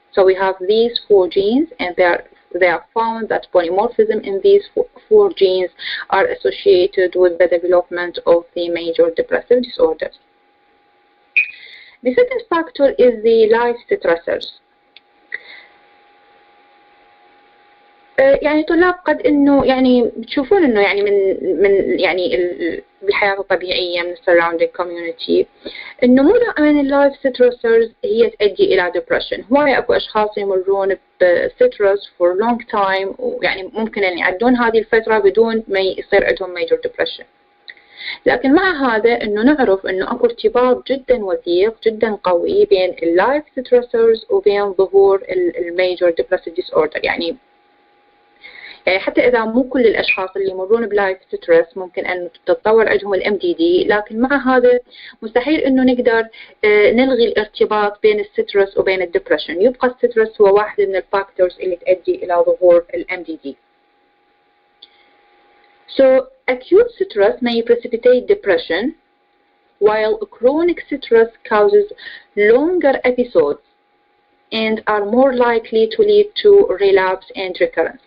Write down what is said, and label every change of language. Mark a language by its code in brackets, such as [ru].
[en] So we have these 4 genes, and they are found that polymorphism in these 4 genes are associated with the development of the major depressive disorders. The second factor is the life stressors. [ar] يعني طلاب قد انه يعني بتشوفون انه يعني من يعني بالحياه الطبيعيه من [en] surrounding community [ar] انه مو دائما اللايف ستريسرز هي تؤدي الى [en] depression. [ar] هواي اكو اشخاص يمرون بستريس [en] for long time [ar] ويعني ممكن ان يعدون هذه الفتره بدون ما يصير عندهم major depression. لكن مع هذا انه نعرف انه اكو ارتباط جدا وثيق جدا قوي بين اللايف ستريسرز وبين ظهور الميجور [en] depressive disorder. [ar] يعني حتى إذا مو كل الأشخاص اللي يمرون بلايف ستريس ممكن أن تتطور عندهم MDD، لكن مع هذا مستحيل أنه نقدر نلغي الارتباط بين الستريس وبين الدبريشن. يبقى الستريس هو واحد من الفاكتورز اللي تؤدي إلى ظهور MDD. [en] So acute stress may precipitate depression, while chronic stress causes longer episodes and are more likely to lead to relapse and recurrence.